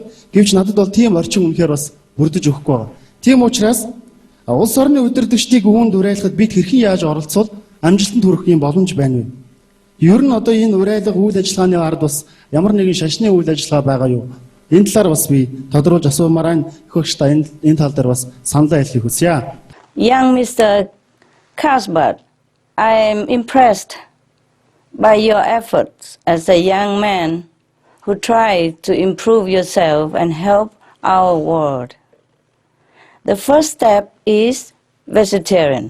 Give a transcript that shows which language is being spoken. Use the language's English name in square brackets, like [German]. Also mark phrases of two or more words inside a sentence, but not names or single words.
[Mongolian] Гэвч надад бол тийм орчин үнэхээр бас бүрдэж өгөхгүй байна. Тийм учраас улс орны удирдагчдыг үүнд уриалахад бид хэрхэн яаж оролцвол амжилтанд хүрэх юм боломж байна вэ? Ер нь одоо энэ уриалга үйл ажиллагааны ард бас ямар нэгэн шашны үйл ажиллагаа байгаа юу? Энэ талаар бас би тодруулж асуумаар байна. Хөгштэй энэ тал дээр бас саналаа хэлхийг хүсье. [English] Young Mr. Casbert, I am impressed by your efforts as a young man who try to improve yourself and help our world. The first step is vegetarian.